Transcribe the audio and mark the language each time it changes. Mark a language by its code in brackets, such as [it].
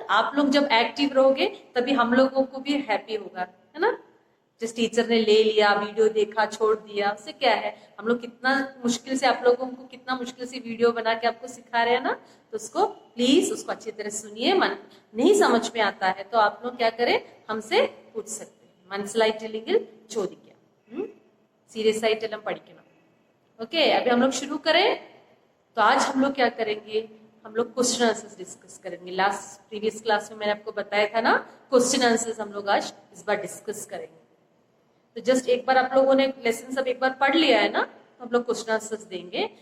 [hi] आप लोग जब एक्टिव रहोगे तभी हम लोगों को भी हैप्पी होगा, है ना? जिस टीचर ने ले लिया, वीडियो देखा, छोड़ दिया, उससे क्या है? हम लोग कितना मुश्किल से, आप लोगों को कितना मुश्किल से वीडियो बना के आपको सिखा रहे हैं ना, तो उसको प्लीज उसको अच्छी तरह सुनिए। मन नहीं समझ में आता है तो आप लोग क्या करें, हमसे पूछ सकते हैं। [ml] മനസ്സിലായിട്ടില്ലെങ്കിൽ ചോദിക്കാം, सीरियस ആയിട്ടെല്ലാം പഠിക്കണം। [hi] ओके, अभी हम लोग शुरू करें। तो आज हम लोग क्या करेंगे, हम लोग क्वेश्चन आंसर्स डिस्कस करेंगे। लास्ट प्रीवियस क्लास में मैंने आपको बताया था ना, क्वेश्चन आंसर्स हम लोग आज इस बार डिस्कस करेंगे। तो जस्ट एक बार आप लोगों ने लेसन सब एक बार पढ़ लिया है ना, तो हम लोग क्वेश्चन आंसर्स देंगे।